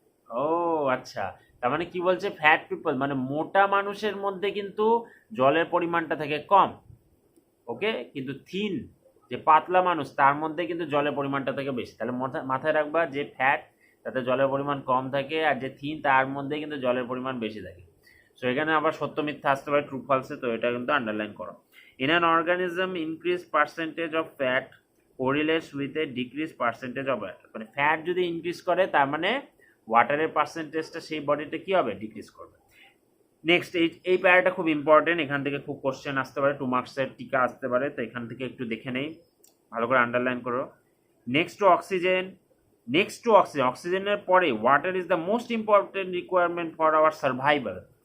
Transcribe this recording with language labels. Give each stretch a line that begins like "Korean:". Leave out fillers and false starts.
Bangla: ও আচ্ছা, তার মানে কি বলছে, ফ্যাট পিপল মানে মোটা মানুষের মধ্যে কিন্তু জলের পরিমাণটা থাকে কম, ওকে, কিন্তু থিন যে পাতলা মানুষ তার মধ্যে কিন্তু জলের পরিমাণটা থাকে বেশি। তাহলে মাথায় রাখবা যে ফ্যাট তাতে জলের পরিমাণ কম থাকে, আর যে থিন তার মধ্যে কিন্তু জলের পরিমাণ বেশি থাকে। সো এখানে আবার সত্য মিথ্যা আসতে পারে, ট্রু ফলসে, তো এটা কিন্তু আন্ডারলাইন করো।
English: In an organism, increased percentage of fat correlates with a decreased percentage of water.
Bangla: মানে ফ্যাট যদি ইনক্রিজ করে তার মানে ওয়াটারের পার্সেন্টেজটা সেই বডিতে কি হবে? ডিক্রিজ করবে। নেক্সট এই প্যারাটা খুব ইম্পর্টেন্ট, এখান থেকে খুব কোশ্চেন আসতে পারে, 2 মার্কসের টিকা আসতে পারে, তো এখান থেকে একটু দেখে নেই, ভালো করে আন্ডারলাইন করো।
English: next to oxygen,
Bangla: অক্সিজেনের পরে
English: Water is the most important requirement for our survival.